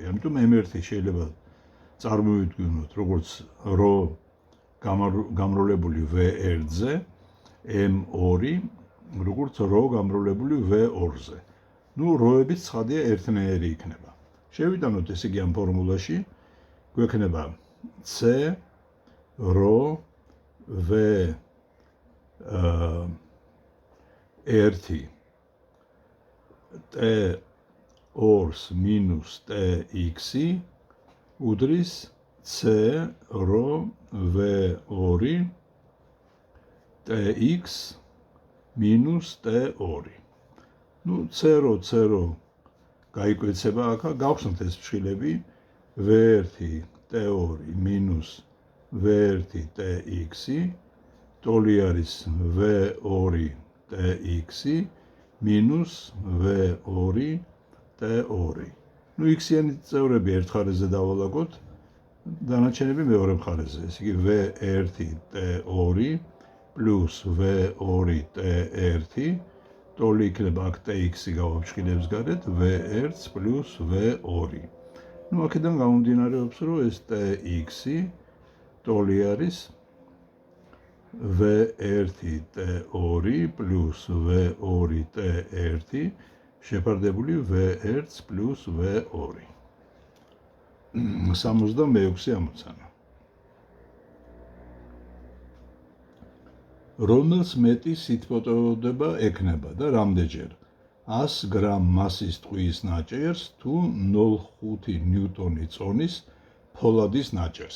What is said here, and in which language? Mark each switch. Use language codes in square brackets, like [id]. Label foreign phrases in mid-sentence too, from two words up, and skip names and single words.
[ka] ამიტომ M1 შეიძლება წარმოვიდგინოთ, როგორც რho გამრავლებული V1-ზე, M2 როგორც რho გამრავლებული V2-ზე. როებიც ცხადია ერთნაირი იქნება. შევიტანოთ ესე იგი ამ ფორმულაში, გვექნება C rho V1 T2 minus TX უდრის C rho V2 TX minus T2. C rho გაიკვეცება აქ, გავხსნათ ეს ფრჩხილები. V1 T2 minus V1 TX ტოლი არის V2 TX minus V2 T2. X-იანი წევრები ერთ მხარეზე დავალაგოთ, დანარჩენები მეორე მხარეზე. ესე იგი V1 T2 plus V2 T1 ტოლი იქნება აქ TX-ი გავაფრჩხილებს გარეთ V1 plus V2. აქედან გამომდინარეობს, რომ ეს TX-ი ტოლი არის V1 T2 plus V2 T1 შეფარდებული V1 plus V2. 66 ამოცანა. რომელს მეტი სითბოტეოდება ექნება და რამდენჯერ 100 გრამ მასის ტყვიის ნაჭერს თუ 0.5 ნიუტონი წონის ფოლადის ნაჭერს.